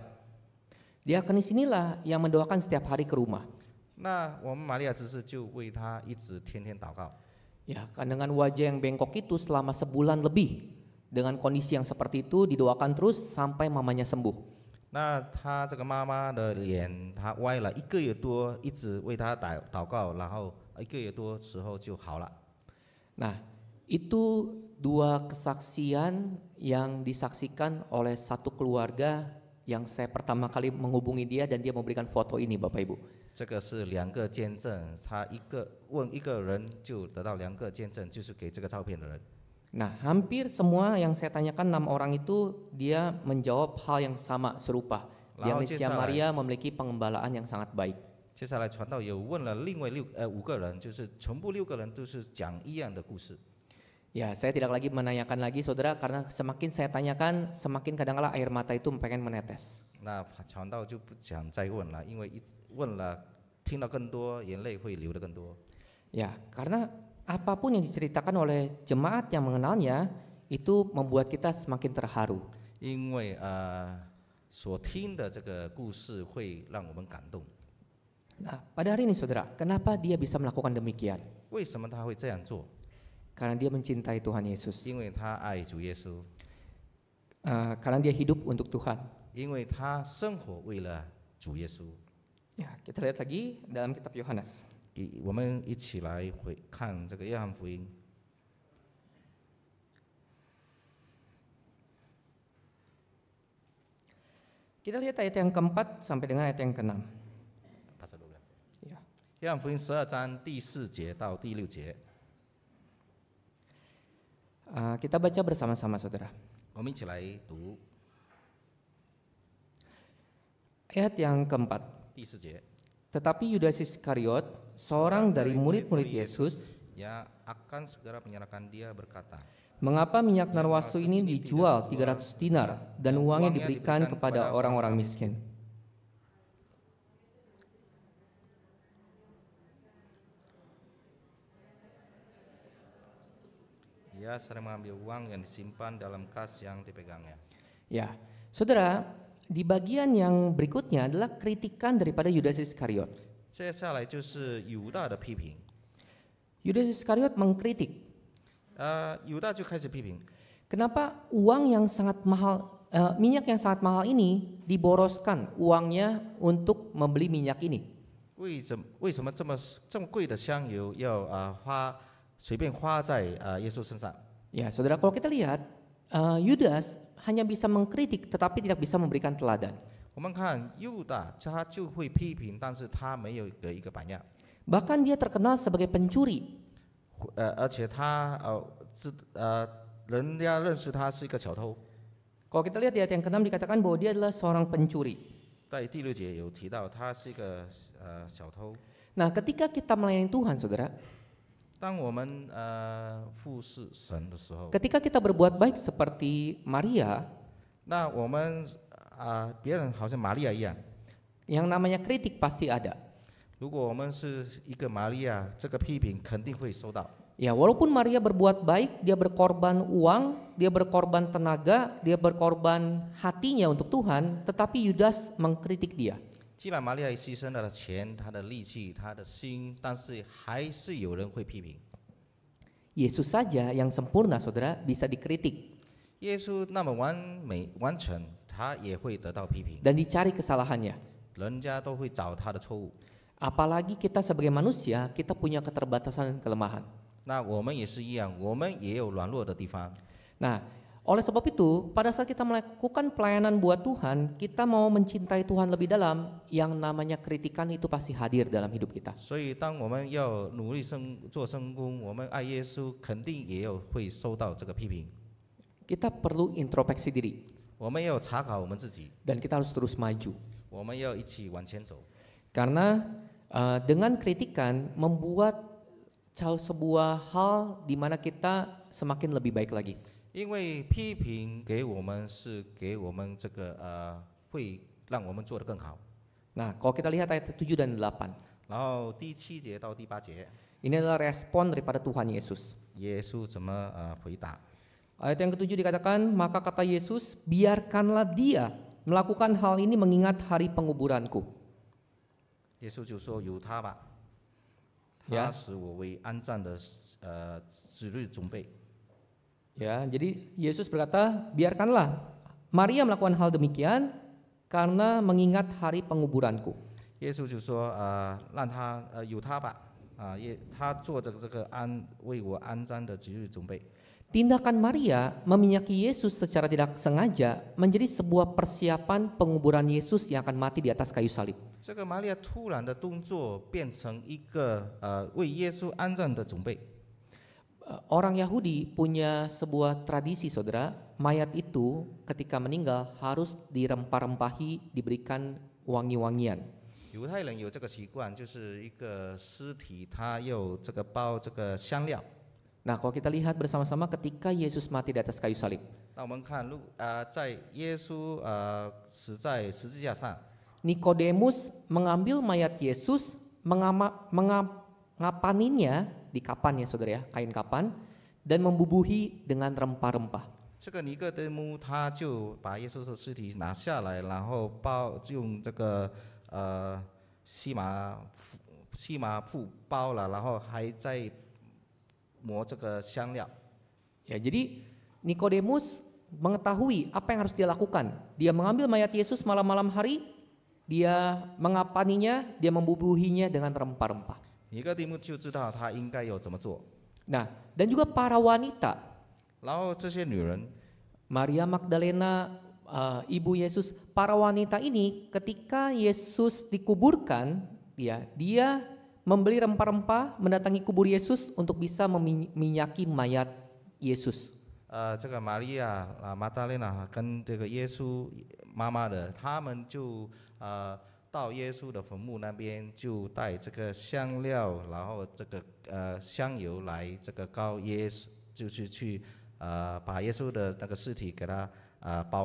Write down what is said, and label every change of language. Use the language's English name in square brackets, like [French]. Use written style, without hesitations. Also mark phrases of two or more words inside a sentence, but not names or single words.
[Indonesian] Diakonis inilah yang mendoakan setiap hari ke rumah. [Chinese] 那我们玛利亚执事就为她一直天天祷告。 [Indonesian] Ya, kan dengan wajah yang bengkok itu selama sebulan lebih. Dengan kondisi yang seperti itu didoakan terus sampai mamanya sembuh. [Chinese] 那她这个妈妈的脸她歪了1个月多，一直为她祷告，然后1个月多时候就好了。 [Indonesian] Nah, itu dua kesaksian yang disaksikan oleh satu keluarga yang saya pertama kali menghubungi dia dan dia memberikan foto ini, Bapak Ibu. [Chinese] 这个是2个见证，他问一个人就得到2个见证，就是给这个照片的人。 [Indonesian] Nah, hampir semua yang saya tanyakan 6 orang itu dia menjawab hal yang sama serupa. Diakonia Maria memiliki pengembalaan yang sangat baik. [Chinese] 接下来传道有问了另外5个人，就是全部6个人都是讲一样的故事。 [Indonesian] Ya, saya tidak lagi menanyakan lagi saudara karena semakin saya tanyakan semakin kadang-kala air mata itu pengen menetes. [Chinese] 那传道就不想再问了，因为问了听到更多，眼泪会流得更多。 [Indonesian] Ya, karena apapun yang diceritakan oleh jemaat yang mengenalnya itu membuat kita semakin terharu. [Chinese] 因为所听的这个故事会让我们感动。 [Indonesian] Nah, pada hari ini saudara, kenapa dia bisa melakukan demikian? [Chinese] 为什么他会这样做？ [Indonesian] Karena dia mencintai Tuhan Yesus. [Chinese] 因为他爱主耶稣， [Indonesian] Karena dia hidup untuk Tuhan. [Chinese] 因为他生活为了主耶稣。 [Indonesian] Ya, kita lihat lagi dalam kitab Yohanes. [Chinese] 我们一起来看这个约翰福音。 [Indonesian] Kita lihat ayat yang keempat sampai dengan ayat yang keenam. Ya. [Chinese] 约翰福音12章第4节到第6节。 [Indonesian] Kita baca bersama-sama saudara. [Chinese] 我们一起来读 [Indonesian] Ayat yang keempat. [Chinese] 第4节。 [Indonesian] Tetapi Yudas Iskariot, seorang dari murid-murid Yesus, yang akan segera menyerahkan dia berkata, mengapa minyak narwastu ini dijual 300 dinar dan uangnya diberikan kepada orang-orang miskin? ia sering mengambil uang yang disimpan dalam kas yang dipegangnya. Ya, saudara, di bagian yang berikutnya adalah kritikan daripada Yudas Iskariot. [Chinese] 接下来就是犹大的批评。 [Indonesian] Yudas Iskariot mengkritik, [Chinese] 犹大就开始批评， [Indonesian] kenapa uang yang sangat mahal, minyak yang sangat mahal ini diboroskan uangnya untuk membeli minyak ini? [Chinese] 为什么这么贵的香油要随便花在耶稣身上？ [Indonesian] Ya, saudara, kalau kita lihat, Yudas hanya bisa mengkritik tetapi tidak bisa memberikan teladan. [Chinese] 我们看犹大，他就会批评，但是他没有给一个榜样。 [Indonesian] Bahkan dia terkenal sebagai pencuri. [Chinese] 而且他人家认识他是一个小偷。 [Indonesian] Kalau kita lihat di ayat yang ke-6 dikatakan bahwa dia adalah seorang pencuri. [Chinese] 在第6节有提到他是一个小偷。 [Indonesian] Nah, ketika kita melayani Tuhan, saudara, [Chinese] 当我们服侍神的时候， [Indonesian] ketika kita berbuat baik seperti Maria, [Chinese] 那我们别人好像玛利亚一样， [Indonesian] yang namanya kritik pasti ada. [Chinese] 如果我们是一个玛利亚，这个批评肯定会收到。 [Indonesian] Ya, walaupun Maria berbuat baik, dia berkorban uang, dia berkorban tenaga, dia berkorban hatinya untuk Tuhan, tetapi Yudas mengkritik dia. [Chinese] 既然玛利亚牺牲了钱、她的力气、她的心，但是还是有人会批评。 [Indonesian] Yesus saja yang sempurna, saudara, bisa dikritik. [Chinese] 耶稣那么完美完全， 他也会得到批评， [Indonesian] dan dicari kesalahannya. [Chinese] 人家都会找他的错误。 [Indonesian] Apalagi kita sebagai manusia, kita punya keterbatasan dan kelemahan. [Chinese] 那我们也是一样，我们也有软弱的地方。 [Indonesian] Nah, oleh sebab itu, pada saat kita melakukan pelayanan buat Tuhan, kita mau mencintai Tuhan lebih dalam, yang namanya kritikan itu pasti hadir dalam hidup kita. [Chinese] 所以，当我们要努力做圣工，我们爱耶稣，肯定也会受到这个批评。 [Indonesian] Kita perlu introspeksi diri, [Chinese] 我们要查考我们自己， [Indonesian] dan kita harus terus maju. [Chinese] 我们要一起往前走。 [Indonesian] Karena dengan kritikan membuat sebuah hal di mana kita semakin lebih baik lagi. [Chinese] 因为批评给我们是给我们这个会让我们做得更好。 [Indonesian] Nah, kalau kita lihat ayat 7 dan 8, [Chinese] 然后第7节到第8节， [Indonesian] ini adalah respon daripada Tuhan Yesus. [Chinese] 耶稣怎么回答？ [Indonesian] Ayat yang ke-7 dikatakan, maka kata Yesus, biarkanlah dia melakukan hal ini mengingat hari penguburanku. [Chinese] 耶稣就说：“由他吧， [Indonesian] Ya. [Chinese] 他使我为安葬的指日准备。” [Indonesian] Ya, jadi Yesus berkata, biarkanlah Maria melakukan hal demikian karena mengingat hari penguburanku. [Chinese] 耶稣就说：“让他由他吧，他做这个为我安葬的指日准备。” [Indonesian] Tindakan Maria meminyaki Yesus secara tidak sengaja menjadi sebuah persiapan penguburan Yesus yang akan mati di atas kayu salib. [Chinese] 这个玛利亚突然的动作变成一个为耶稣安葬的准备。 [Indonesian] Orang Yahudi punya sebuah tradisi, saudara, mayat itu ketika meninggal harus dirempah-rempahi, diberikan wangi-wangian. [Chinese] 犹太人有这个习惯，就是一个尸体，他要这个包这个香料。 [Indonesian] Nah, kalau kita lihat bersama-sama ketika Yesus mati di atas kayu salib. [Chinese] 那我们看在耶稣死在十字架上， [Indonesian] Nikodemus mengambil mayat Yesus, mengapaninya di kapan ya saudara ya, kain kapan, dan membubuhi dengan rempah-rempah. [Chinese] 这个尼哥底母他就把耶稣的尸体拿下来，然后用这个细麻布包了，然后还在磨这个香料。 [Indonesian] Ya, jadi Nikodemus mengetahui apa yang harus dia lakukan. Dia mengambil mayat Yesus malam-malam hari, dia mengapaninya, dia membubuhinya dengan rempah-rempah. [Chinese] 尼哥底母就知道他应该要怎么做。 [Indonesian] Nah, dan juga para wanita, [Chinese] 然后这些女人， [Indonesian] Maria Magdalena, ibu Yesus, para wanita ini ketika Yesus dikuburkan, dia membeli rempah-rempah, mendatangi kubur Yesus untuk bisa meminyaki mayat Yesus. [Chinese] 这个玛利亚马达雷娜跟这个耶稣妈妈的，他们就到耶稣的坟墓那边，就带这个香料，然后这个香油来这个膏耶稣，就是去把耶稣的那个尸体给他包了。